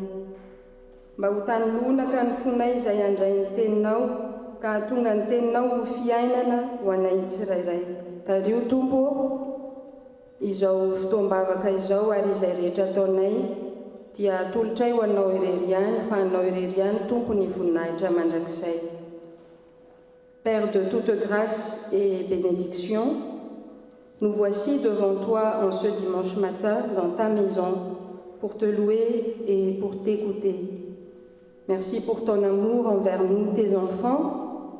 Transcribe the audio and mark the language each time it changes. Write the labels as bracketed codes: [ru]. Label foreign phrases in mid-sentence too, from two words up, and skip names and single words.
[mg] Mba ho tanolonaka ny fonay izay handray ny teninao, ka hatonga ny teninao ho fiainana ho anay tsirairay. Tario tompo izao fotoam-bavaka izao ary izay rehetra ataonay, dia atolotray ho anao ireriany, fa anao ireriany tompo ny voninahitra mandrakizay. [fr] Père de toute grâce et bénédiction, nous voici devant toi en ce dimanche matin dans ta maison pour te louer et pour t'écouter. Merci pour ton amour envers nous, tes enfants.